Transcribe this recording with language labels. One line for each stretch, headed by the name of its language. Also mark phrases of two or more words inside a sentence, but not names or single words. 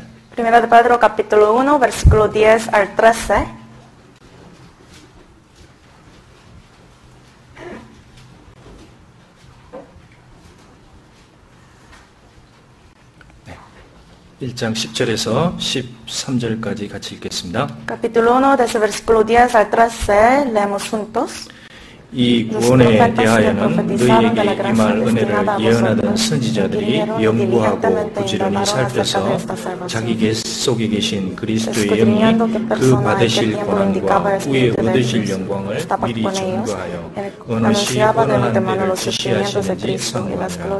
Spanish: Primera de Pedro, capítulo 1, versículo 10 al 13.
Korean: 네. 1장 10절에서 13절까지 같이 읽겠습니다.
Spanish: Capítulo 1, desde versículo 10 al 13, leemos juntos.
Korean: 이 구원에 대하여는 너희에게 임할 은혜를 예언하던 선지자들이 연구하고 부지런히 살펴서 자기 속에 계신 그리스도의 영이 그 받으실 고난과 후에 얻으실 영광을 미리 증거하여 어느 시 어느 데를 계시하시는지 선고하라.